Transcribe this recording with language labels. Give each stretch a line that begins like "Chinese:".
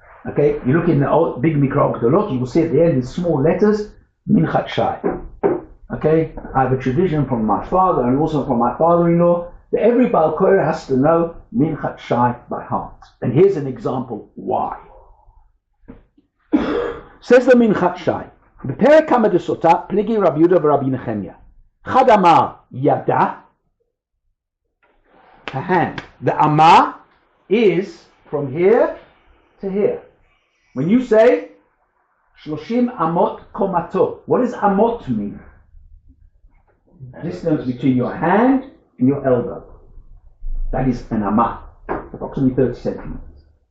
English: Okay, you look in the old big Mikra Gdolot, you will see at the end in small letters, Minchat Shai. Okay, I have a tradition from my father and also from my father-in-law that every Baal Korah has to know Minchat Shai by heart. And here's an example why. Says the Minchat Shai,
Hebrew: בפרק כמה דסוטה, פליגי רבי יהודה ורבי נחמיה. חד אמר ידה,
English: a hand. The amma is from here to here. When you say 30 amot komato, what does amot mean? Distance between your hand and your elbow. That is an amma, approximately 30 centimeters.